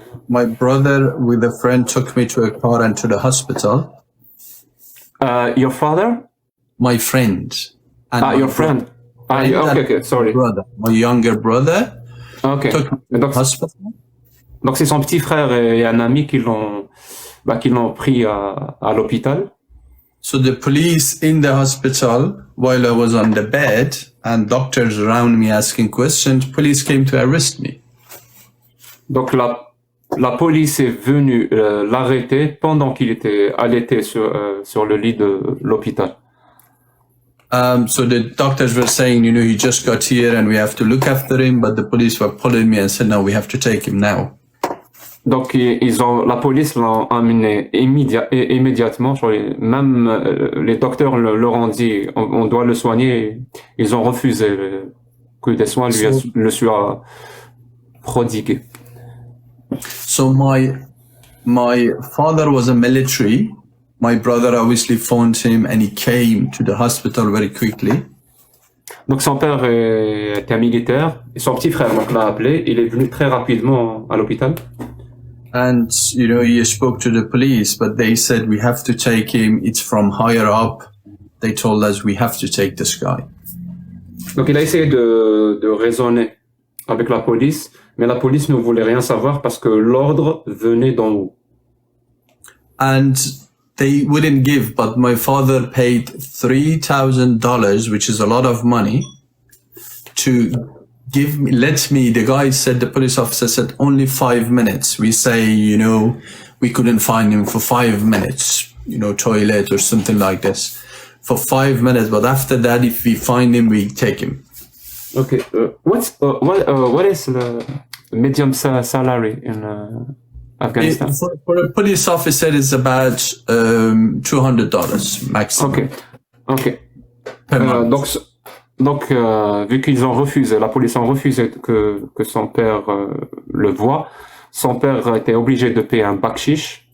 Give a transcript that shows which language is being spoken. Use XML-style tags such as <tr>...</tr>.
<en>My brother with a friend took me to a car and to the hospital. Your father? My friend. And your friend. Okay, sorry. Brother, my younger brother. Okay. Took me to the hospital.</en> <fr>Donc c'est son petit frère et un ami qui l'ont pris à l'hôpital.</fr> <en>So the police in the hospital while I was on the bed and doctors around me asking questions, police came to arrest me.</en> <fr>Donc la police est venue l'arrêter pendant qu'il était allaité sur le lit de l'hôpital.</fr> <en>So the doctors were saying, he just got here and we have to look after him, but the police were pulling me and said, no, we have to take him now.</en> <fr>Donc la police l'a emmené immédiatement. Même les docteurs leur ont dit, on doit le soigner. Ils ont refusé que des soins le soient prodigués.</fr> <en>So my father was a military. My brother obviously phoned him and he came to the hospital very quickly.</en> <fr>Donc son père était militaire et son petit frère donc l'a appelé. Il est venu très rapidement à l'hôpital.</fr> <en>And, he spoke to the police, but they said, we have to take him. It's from higher up. They told us we have to take this guy. Donc il a essayé de raisonner avec la police, mais la police ne voulait rien savoir parce que l'ordre venait d'en haut. And they wouldn't give, but my father paid $3,000, which is a lot of money, to the guy said, the police officer said, only 5 minutes. We say, we couldn't find him for 5 minutes, toilet or something like this, for 5 minutes. But after that, if we find him, we take him. Okay. What is the medium salary in Afghanistan? For a police officer, it's about $200 maximum. Okay.</en> <fr>Donc, vu qu'ils ont refusé, la police a refusé que son père le voie, son père était obligé de payer un bakshish.</fr>